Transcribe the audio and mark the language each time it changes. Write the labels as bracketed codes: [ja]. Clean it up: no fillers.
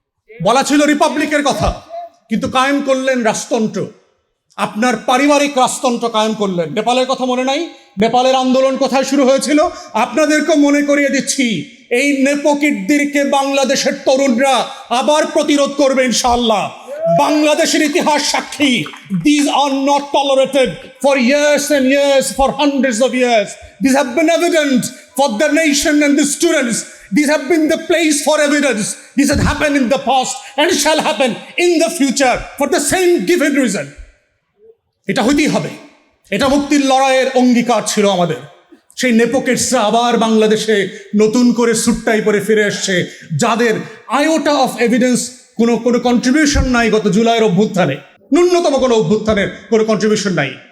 [bn] বলা ছিল রিপাবলিকের কথা, কিন্তু কায়েম করলেন রাজতন্ত্র। আপনার পারিবারিক রাজতন্ত্র কায়েম করলেন। নেপালের কথা মনে নাই? নেপালের আন্দোলন কোথায় শুরু হয়েছিল? আপনাদেরকে মনে করিয়ে দিচ্ছি, এই নেপোকিটদেরকে বাংলাদেশের তরুণরা আবার প্রতিরোধ করবে ইনশাআল্লাহ। বাংলাদেশের ইতিহাস সাক্ষী, [en] these are not tolerated for years and years, for hundreds of years. These have been evident for the nation and the students. These have been the place for evidence. This has happened in the past and shall happen in the future for the same given reason. [bn] এটা হইতেই হবে। এটা মুক্তির লড়াইয়ের অঙ্গীকার ছিল আমাদের। সেই নেপোকেটসরা আবার বাংলাদেশে নতুন করে সুটটাই পরে ফিরে এসছে, যাদের [en] iota of evidence [bn] কোনো কন্ট্রিবিউশন নাই গত জুলাইয়ের অভ্যুত্থানে, ন্যূনতম কোনো অভ্যুত্থানের কোনো কন্ট্রিবিউশন নাই।